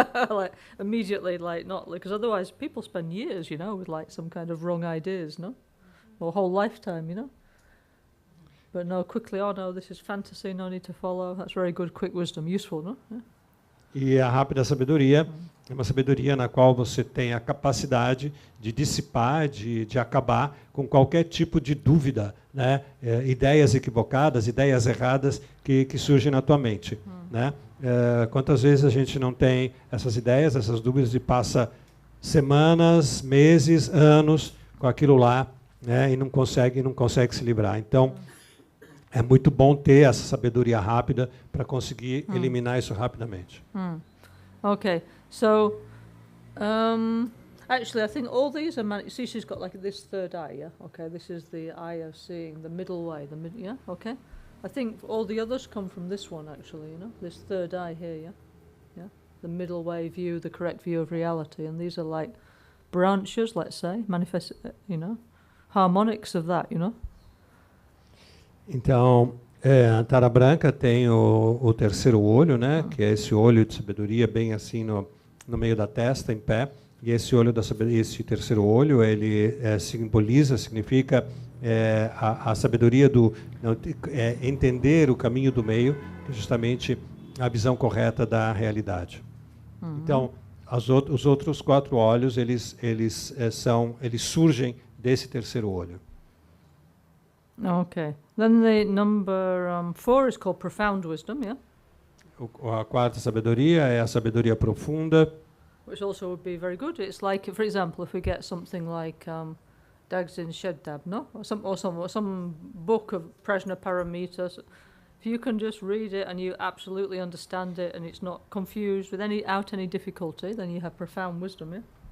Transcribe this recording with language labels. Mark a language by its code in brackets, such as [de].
[en] Like immediately, like not because otherwise people spend years, with like some kind of wrong ideas, no, or a whole lifetime, But no, quickly, oh no, this is fantasy, no need to follow. That's very good, quick wisdom, useful, no? Yeah. [pt] E a rápida sabedoria é uma sabedoria na qual você tem a capacidade de dissipar, de acabar com qualquer tipo de dúvida, né? Ideias equivocadas, ideias erradas que surgem na tua mente. Né? Quantas vezes a gente não tem essas ideias, essas dúvidas e passa semanas, meses, anos com aquilo lá, né? E não consegue se livrar. Então, é muito bom ter essa sabedoria rápida para conseguir eliminar isso rapidamente. [en] Okay, so actually, I think all these are. See, she's got like this third eye. Yeah. Okay, this is the eye of seeing, the middle way. Yeah. Okay. I think all the others come from this one, actually. This third eye here. Yeah. Yeah. The middle way view, the correct view of reality, and these are like branches, let's say, manifest. Harmonics of that. [pt] Então, a Tara Branca tem o terceiro olho, né, que é esse olho de sabedoria bem assim no meio da testa, em pé. E esse olho da sabedoria, esse terceiro olho, ele significa a sabedoria entender o caminho do meio, que é justamente a visão correta da realidade. Então, os outros 4 olhos, eles surgem desse terceiro olho. [en] Okay. Then the number 4 is called profound wisdom, yeah? [pt] A quarta sabedoria é a sabedoria profunda. [en] Which also would be very good. It's like, for example, if we get something like Dagzin Sheddab, no? Or some book of Prajna Paramitas. If you can just read it and you absolutely understand it and it's not confused without any difficulty, then you have profound wisdom, yeah?